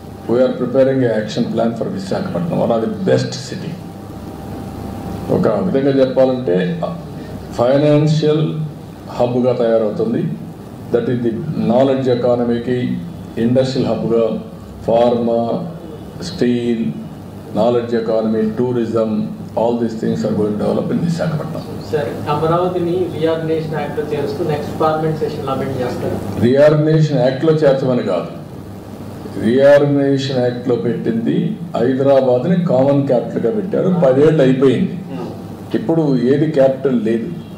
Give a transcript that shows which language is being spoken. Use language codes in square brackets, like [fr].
[en] We're preparing a action plan for Visakhapatnam, one of the best city. [te] ఒక విధంగా చెప్పాలంటే financial హబ్గా తయారవుతుంది. [en] That is the knowledge ఎకానమీకి industrial హబ్గా, pharma, steel, knowledge economy, tourism, all these things are going to develop in Visakhapatnam. [te] సరే, అమరావతిని reorganisation యాక్ట్లో చేరుస్తూ నెక్స్ట్ పార్లమెంట్ సెషన్లో అమెండ్ చేస్తారు. రీఆర్గనైజేషన్ యాక్ట్లో చేర్చమని కాదు, రీఆర్గనైజేషన్ యాక్ట్లో పెట్టింది హైదరాబాద్ని కామన్ క్యాపిటల్గా పెట్టారు. 10 ఏళ్ళు అయిపోయింది, ఇప్పుడు ఏది క్యాపిటల్ లేదు.